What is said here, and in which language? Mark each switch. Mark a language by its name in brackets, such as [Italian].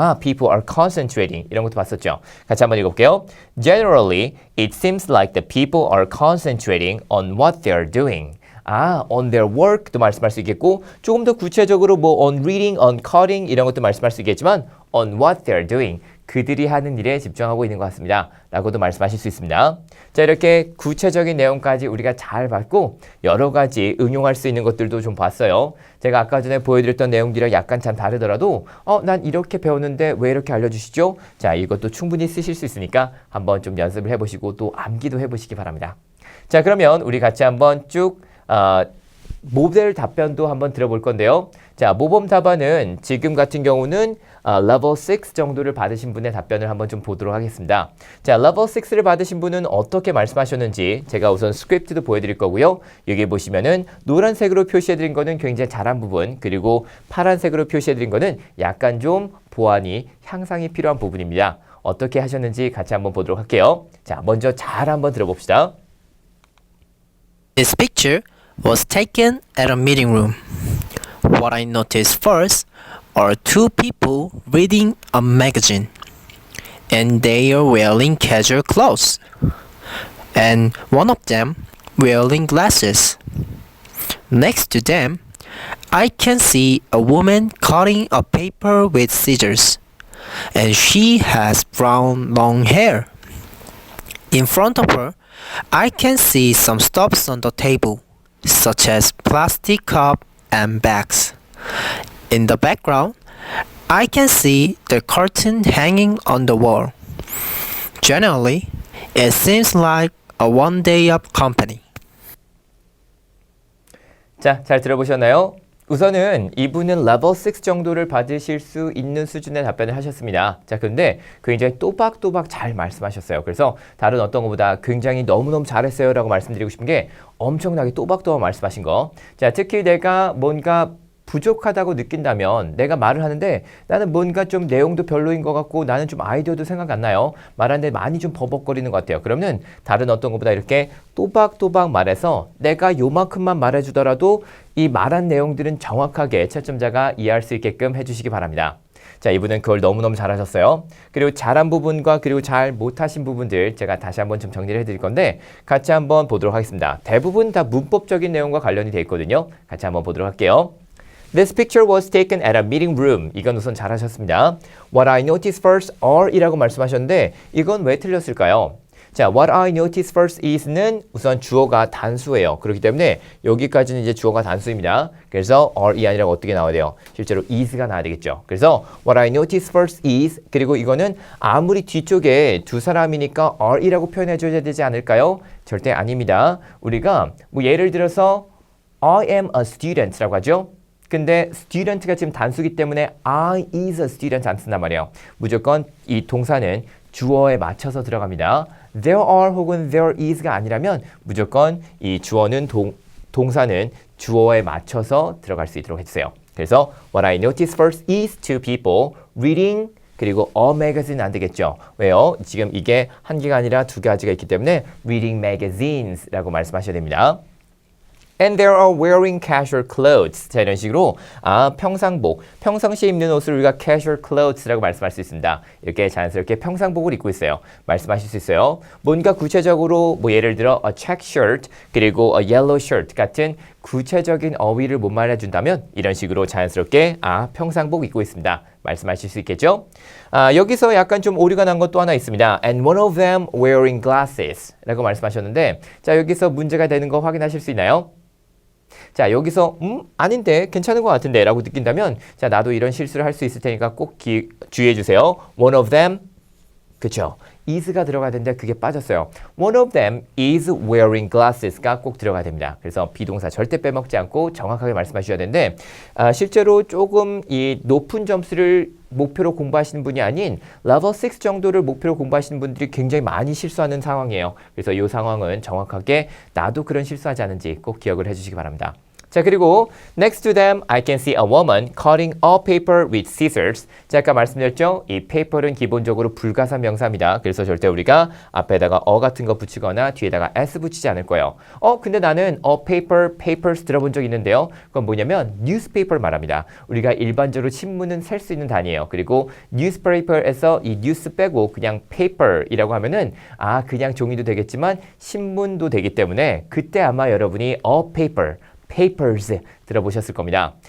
[English] People are concentrating. [Korean] 이런 것도 봤었죠. 같이 한번 읽어볼게요. [English] Generally, it seems like the people are concentrating on what they're doing. on their work [Korean] 도 말씀할 수 있겠고 조금 더 구체적으로 뭐 [English] on reading, on cutting [Korean] 이런 것도 말씀할 수 있겠지만 [English] on what they're doing. [Korean] 그들이 하는 일에 집중하고 있는 것 같습니다. 라고도 말씀하실 수 있습니다. 자, 이렇게 구체적인 내용까지 우리가 잘 봤고 여러 가지 응용할 수 있는 것들도 좀 봤어요. 제가 아까 전에 보여드렸던 내용들이랑 약간 참 다르더라도 난 이렇게 배웠는데 왜 이렇게 알려주시죠? 자, 이것도 충분히 쓰실 수 있으니까 한번 좀 연습을 해보시고 또 암기도 해보시기 바랍니다. 자, 그러면 우리 같이 한번 쭉 모델 답변도 한번 들어볼 건데요. 자, 모범 답안은 지금 같은 경우는 level 6 정도를 받으신 분의 답변을 한번 좀 보도록 하겠습니다. 자, level 6를 받으신 분은 어떻게 말씀하셨는지 제가 우선 스크립트도 보여드릴 거고요. 여기 보시면은 노란색으로 표시해드린 거는 굉장히 잘한 부분, 그리고 파란색으로 표시해드린 거는 약간 좀 보완이, 향상이 필요한 부분입니다. 어떻게 하셨는지 같이 한번 보도록 할게요. 자, 먼저 잘 한번 들어봅시다. [English] This picture was taken at a meeting room. What I noticed first are two people reading a magazine, and they are wearing casual clothes, and one of them wearing glasses. Next to them, I can see a woman cutting a paper with scissors, and she has brown long hair. In front of her, I can see some stuffs on the table, such as plastic cup and bags. In the background, I can see the curtain hanging on the wall. Generally, it seems like a one-day-up company. [Korean] 자, 잘 들어보셨나요? 우선은 이분은 level 6 정도를 받으실 수 있는 수준의 답변을 하셨습니다. 자, 그런데 굉장히 또박또박 잘 말씀하셨어요. 그래서 다른 어떤 것보다 굉장히 너무너무 잘했어요 라고 말씀드리고 싶은 게 엄청나게 또박또박 말씀하신 거. 자, 특히 내가 뭔가 부족하다고 느낀다면 내가 말을 하는데 나는 뭔가 좀 내용도 별로인 것 같고 나는 좀 아이디어도 생각 안 나요. 말하는데 많이 좀 버벅거리는 것 같아요. 그러면 다른 어떤 것보다 이렇게 또박또박 말해서 내가 요만큼만 말해주더라도 이 말한 내용들은 정확하게 채점자가 이해할 수 있게끔 해주시기 바랍니다. 자, 이분은 그걸 너무너무 잘하셨어요. 그리고 잘한 부분과 그리고 잘 못하신 부분들 제가 다시 한번 좀 정리를 해드릴 건데 같이 한번 보도록 하겠습니다. 대부분 다 문법적인 내용과 관련이 되어 있거든요. 같이 한번 보도록 할게요. [English] This picture was taken at a meeting room. [Korean] 이건 우선 잘하셨습니다. [English] What I noticed first are [Korean] 이라고 말씀하셨는데 이건 왜 틀렸을까요? 자, [English] what I noticed first is [Korean] 는 우선 주어가 단수예요. 그렇기 때문에 여기까지는 이제 주어가 단수입니다. 그래서 are이 아니라 어떻게 나와야 돼요? 실제로 is가 나와야 되겠죠. 그래서 [English] what I noticed first is [Korean] 그리고 이거는 아무리 뒤쪽에 두 사람이니까 are이라고 표현해 줘야 되지 않을까요? 절대 아닙니다. 우리가 뭐 예를 들어서 [English] I am a student [Korean] 라고 하죠. 근데 student가 지금 단수기 때문에 [English] I is a student [Korean] 안 쓴단 말이에요. 무조건 이 동사는 주어에 맞춰서 들어갑니다. [English] There are [Korean] 혹은 [English] there is [Korean] 가 아니라면 무조건 이 주어는 동사는 주어에 맞춰서 들어갈 수 있도록 해주세요. 그래서 [English] what I noticed first is two people reading [Korean] 그리고 [English] a magazine [Korean] 안 되겠죠. 왜요? 지금 이게 한 개가 아니라 두 가지가 있기 때문에 [English] reading magazines [Korean] 라고 말씀하셔야 됩니다. [English] And they are wearing casual clothes. [Korean] 자, 이런 식으로 평상복, 평상시에 입는 옷을 우리가 [English] casual clothes [Korean] 라고 말씀할 수 있습니다. 이렇게 자연스럽게 평상복을 입고 있어요. 말씀하실 수 있어요. 뭔가 구체적으로 뭐 예를 들어 [English] a check shirt [Korean] 그리고 [English] a yellow shirt [Korean] 같은 구체적인 어휘를 못 말해준다면 이런 식으로 자연스럽게 평상복 입고 있습니다. 말씀하실 수 있겠죠? 여기서 약간 좀 오류가 난 것도 하나 있습니다. [English] And one of them wearing glasses [Korean] 라고 말씀하셨는데 자, 여기서 문제가 되는 거 확인하실 수 있나요? 자, 여기서 아닌데 괜찮은 것 같은데 라고 느낀다면 자, 나도 이런 실수를 할 수 있을 테니까 꼭 주의해 주세요. [English] One of them [Korean] 그쵸? is가 들어가야 되는데 그게 빠졌어요. [English] One of them is wearing glasses가 [Korean] 꼭 들어가야 됩니다. 그래서 비동사 절대 빼먹지 않고 정확하게 말씀하셔야 되는데 실제로 조금 이 높은 점수를 목표로 공부하시는 분이 아닌 level 6 정도를 목표로 공부하시는 분들이 굉장히 많이 실수하는 상황이에요. 그래서 이 상황은 정확하게 나도 그런 실수하지 않은지 꼭 기억을 해주시기 바랍니다. 자, 그리고 [English] next to them, I can see a woman cutting a paper with scissors. [Korean] 자, 아까 말씀드렸죠? 이 paper은 기본적으로 불가사 명사입니다. 그래서 절대 우리가 앞에다가 같은 거 붙이거나 뒤에다가 s 붙이지 않을 거예요. 근데 나는 papers 들어본 적 있는데요. 그건 뭐냐면 newspaper 말합니다. 우리가 일반적으로 신문은 셀 수 있는 단위예요. 그리고 newspaper에서 이 news 빼고 그냥 paper이라고 하면은 그냥 종이도 되겠지만 신문도 되기 때문에 그때 아마 여러분이 papers 들어보셨을 겁니다.